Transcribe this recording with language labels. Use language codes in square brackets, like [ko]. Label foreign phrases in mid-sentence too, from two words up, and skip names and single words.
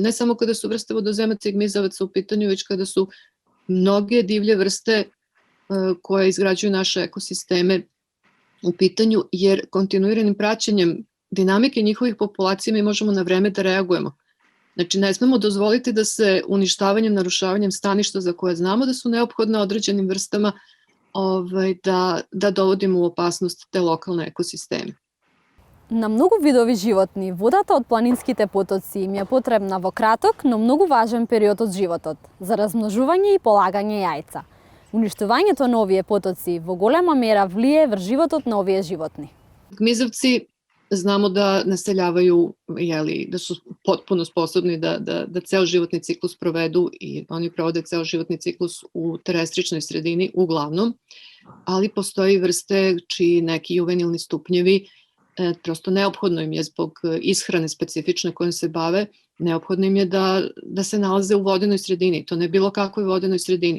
[sr] Ne samo kada su vrste vodozemaca i gmizavaca u pitanju, već kada su mnoge divlje vrste koje izgrađuju naše ekosisteme u pitanju, jer kontinuiranim praćenjem dinamike njihovih populacija mi možemo na vreme da reagujemo. Znači, ne smemo dozvoliti da se uništavanjem, narušavanjem staništa za koje znamo da su neophodne određenim vrstama da dovodimo u opasnost te lokalne ekosisteme. [mk] На многу видови животни, водата од планинските потоци им е потребна во краток, но многу важен период од животот, за размножување и полагање јајца. Уништувањето на овие потоци во голема мера влие врз животот на овие животни. [sr] Gmizavci znamo da naseljavaju, da su potpuno sposobni da ceo životni ciklus provedu i oni provode ceo životni ciklus u terestričnoj sredini uglavnom, ali postoji vrste čiji neki juvenilni stupnjevi prosto neophodno im je zbog ishrane specifične kojom se bave, neophodno im je da se nalaze u vodenoj sredini, to ne bilo kakvoj vodenoj sredini.